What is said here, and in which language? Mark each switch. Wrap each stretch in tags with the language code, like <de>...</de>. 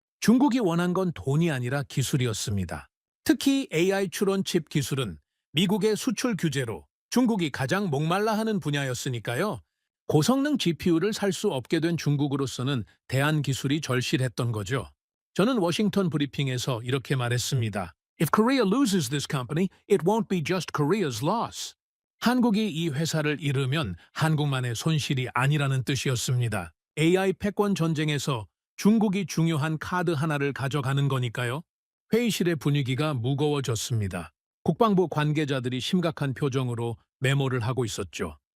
<ko>중국이 원한 건 돈이 아니라 기술이었습니다. 특히 AI 추론 칩 기술은 미국의 수출 규제로 중국이 가장 목말라 하는 분야였으니까요. 고성능 GPU를 살 수 없게 된 중국으로서는 대한 기술이 절실했던 거죠. 저는 워싱턴 브리핑에서 이렇게 말했습니다.</ko> <en>If Korea loses this company, it won't be just Korea's loss.</en> <ko>한국이 이 회사를 잃으면 한국만의 손실이 아니라는 뜻이었습니다. AI 패권 전쟁에서 중국이 중요한 카드 하나를 가져가는 거니까요. 회의실의 분위기가 무거워졌습니다. 국방부 관계자들이 심각한 표정으로 메모를 하고 있었죠.</ko>